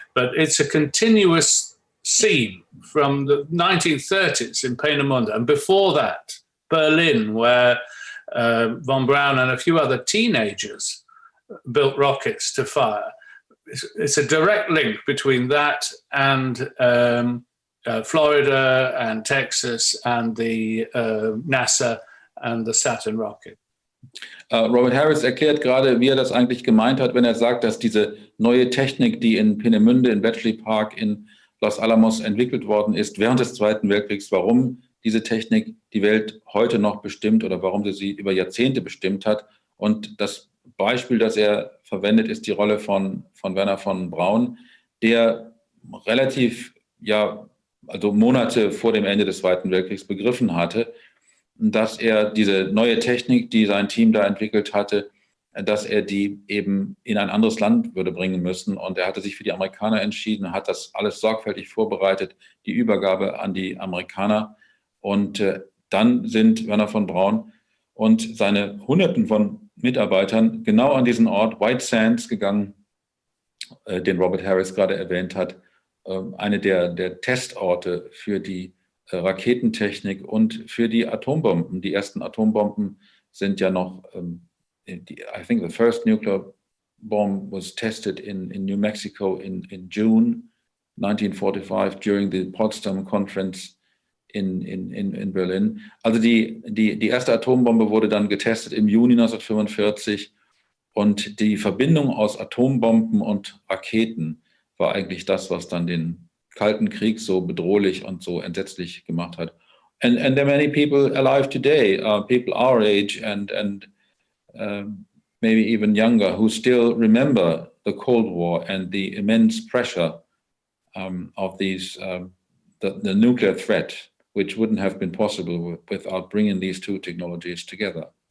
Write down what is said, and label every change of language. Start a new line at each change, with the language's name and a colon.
English: But it's a continuous scene from the 1930s in Peenemünde, and before that, Berlin, where von Braun and a few other teenagers built rockets to fire. It's a direct link between that and Florida and Texas and the NASA and the Saturn rocket.
German: Robert Harris erklärt gerade, wie er das eigentlich gemeint hat, wenn er sagt, dass diese neue Technik, die in Peenemünde, in Bletchley Park, in Los Alamos entwickelt worden ist, während des Zweiten Weltkriegs, warum diese Technik die Welt heute noch bestimmt oder warum sie über Jahrzehnte bestimmt hat. Und das Beispiel, das er verwendet, ist die Rolle von Wernher von Braun, der relativ, also Monate vor dem Ende des Zweiten Weltkriegs begriffen hatte, dass er diese neue Technik, die sein Team da entwickelt hatte, dass er die eben in ein anderes Land würde bringen müssen. Und er hatte sich für die Amerikaner entschieden, hat das alles sorgfältig vorbereitet, die Übergabe an die Amerikaner. Und dann sind Wernher von Braun und seine Hunderten von Mitarbeitern genau an diesen Ort White Sands gegangen, den Robert Harris gerade erwähnt hat, eine der Testorte für die Raketentechnik und für die Atombomben. Die ersten Atombomben sind ja noch,
English: I think the first nuclear bomb was tested in New Mexico in June 1945 during the Potsdam Conference in Berlin.
German: Also die erste Atombombe wurde dann getestet im Juni 1945 und die Verbindung aus Atombomben und Raketen war eigentlich das, was dann den Kalten Krieg so bedrohlich und so entsetzlich gemacht hat.
English: And there are many people alive today, people our age and maybe even younger, who still remember the Cold War and the immense pressure of these the nuclear threat, which wouldn't have been possible without bringing these two technologies together.